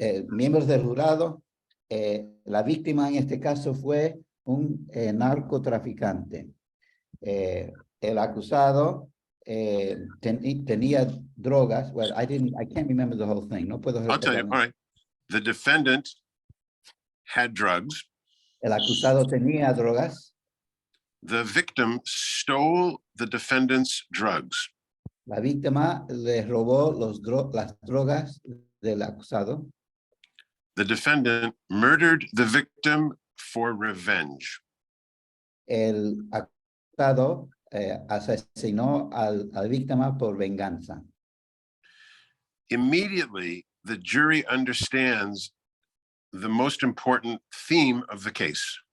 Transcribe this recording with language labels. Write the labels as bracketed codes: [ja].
[es] Miembros del jurado, la víctima en este caso fue un narcotraficante. El acusado tenía drogas. [en] Well, I can't remember the whole thing. [es] No puedo [en] I'll tell you. All right. The defendant had drugs. [es] El acusado tenía drogas. [en] The victim stole the defendant's drugs. [es] La víctima le robó las drogas del acusado. [en] The defendant murdered the victim for revenge. [es] El acusado asesinó a la víctima por venganza. [en] Immediately, the jury understands the most important theme of the case.